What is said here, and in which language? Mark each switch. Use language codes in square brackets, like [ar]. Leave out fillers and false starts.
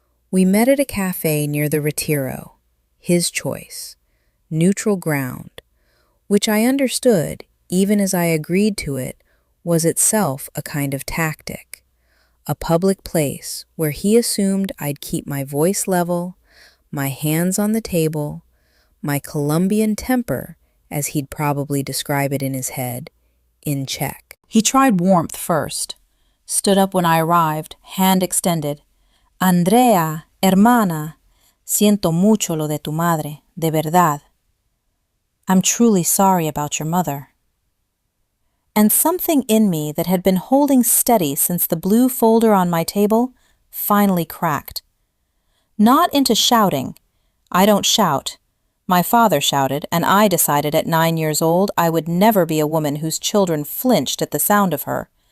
[en] We met at a cafe near the Retiro, his choice, neutral ground, which I understood, even as I agreed to it, was itself a kind of tactic, a public place where he assumed I'd keep my voice level, my hands on the table, my Colombian temper, as he'd probably describe it in his head, in check. He tried warmth first, stood up when I arrived, hand extended. [es] Andrea, hermana, siento mucho lo de tu madre, de verdad. [en] I'm truly sorry about your mother. And something in me that had been holding steady since the blue folder on my table finally cracked. Not into shouting. I don't shout. My father shouted, and I decided at 9 years old I would never be a woman whose children flinched at the sound of her.